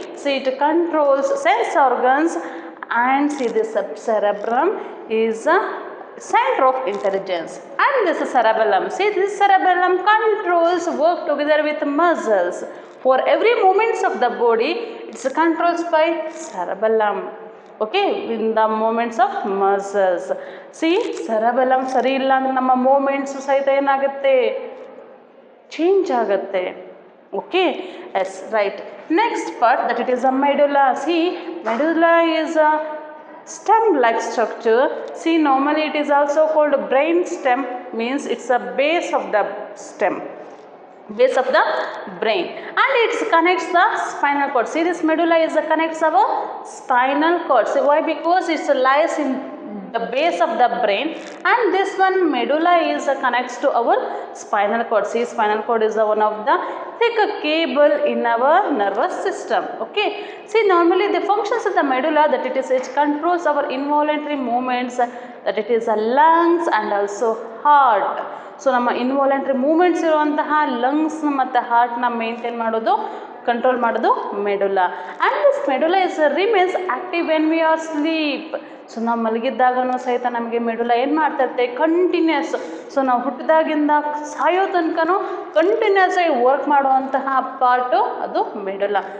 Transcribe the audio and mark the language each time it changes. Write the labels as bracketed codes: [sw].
[en] See, it controls sense organs, and see this cerebrum is a center of intelligence, and this cerebellum, see this cerebellum controls work together with muscles. For every movements of the body, it's controls by cerebellum. Okay, in the movements of muscles. [kn] See, cerebellum ಸರಿ ಇಲ್ಲ ಅಂದ್ರೆ ನಮ್ಮ moments ಸಹಿತ ಏನಾಗುತ್ತೆ, change ಆಗುತ್ತೆ. [en] Okay, yes, right. Next part, that it is a medulla. See, medulla is a stem-like structure. See, normally it is also called brain stem, means it's a base of the stem, base of the brain, and it connects the spinal cord. See, this medulla is connects our spinal cord. See, why? Because it lies in the base of the brain, and this one medulla is connects to our spinal cord. See, spinal cord is one of the thick cable in our nervous system. Okay, see, normally the functions of the medulla, that it controls our involuntary movements, that it is a lungs and also heart. [kn] So ನಮ್ಮ involuntary moments ಇರುವಂತಹ lungs ಮತ್ತು ಹಾರ್ಟ್ನ maintain ಮಾಡೋದು, control ಮಾಡೋದು ಮೆಡುಲಾ. [en] And this medulla is remains active when we are sleep. [kn] So ನಾವು ಮಲಗಿದ್ದಾಗೂ ಸಹಿತ ನಮಗೆ ಮೆಡುಲಾ ಏನು ಮಾಡ್ತಿರುತ್ತೆ, continuous. So ನಾವು ಹುಟ್ಟಿದಾಗಿಂದ ಸಾಯೋ ತನಕನೂ ಕಂಟಿನ್ಯೂಸ್ ಆಗಿ ವರ್ಕ್ ಮಾಡುವಂತಹ ಪಾರ್ಟು ಅದು ಮೆಡುಲಾ.